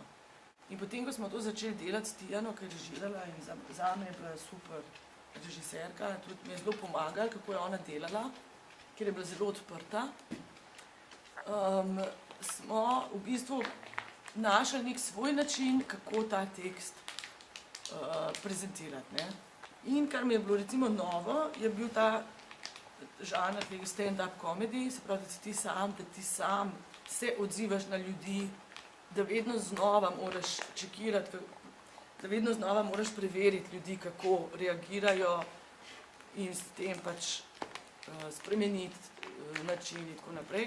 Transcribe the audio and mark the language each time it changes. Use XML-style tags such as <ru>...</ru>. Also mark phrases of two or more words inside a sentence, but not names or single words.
<sl>In potem, ko smo to začeli delati s Tijano, ki je režirala in zame je bila super režiserka, tudi mi je zelo pomagala, kako je ona delala, ker je bila zelo odprta, smo v bistvu našli nek svoj način, kako ta tekst prezentirati. Ne? In kar mi je bilo recimo novo, je bil ta žanr</sl> <en>stand-up comedy,</en> <sl>se pravi, da ti sam se odzivaš na ljudi, da vedno znova moraš čekirati, da vedno znova moraš preveriti ljudi, kako reagirajo in s tem pač spremeniti način in tako naprej.</sl>